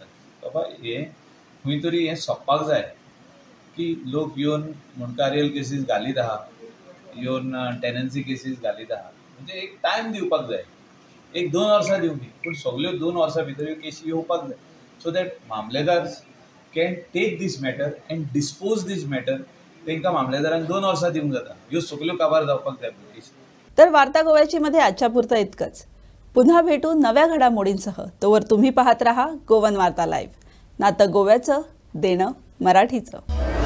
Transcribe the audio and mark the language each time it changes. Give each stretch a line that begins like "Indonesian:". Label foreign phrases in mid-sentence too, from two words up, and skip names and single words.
Konkani: बाबा हे खंय तरी हें सोंपपाक जाय की लोक येवन मुनकारियल केसीस घालीत आहा, येवन
English: tenancy cases
Konkani: घालीत आहा. म्हणजे एक टायम दिवपाक जाय. 1-2 वर्सां दिवंदी, पूण सगळ्यो 2 वर्सां भितर ह्यो केसी येवपाक जाय.
English: so that Mamlatdar can take this matter and dispose this matter.
Konkani: तांकां मामलेदारांक 2 वर्सां दिवंक जाता. ह्यो सगळ्यो काबार जावपाक जाय केसी.
Marathi: तर वार्ता गोव्याची मध्ये आजच्या पुरतं इतकंच. पुन्हा भेटू नव्या घडामोडींसह. तोवर तुम्ही पाहत राहा गोवन वार्ता लाईव्ह. नातं गोव्याचं, देणं मराठीचं.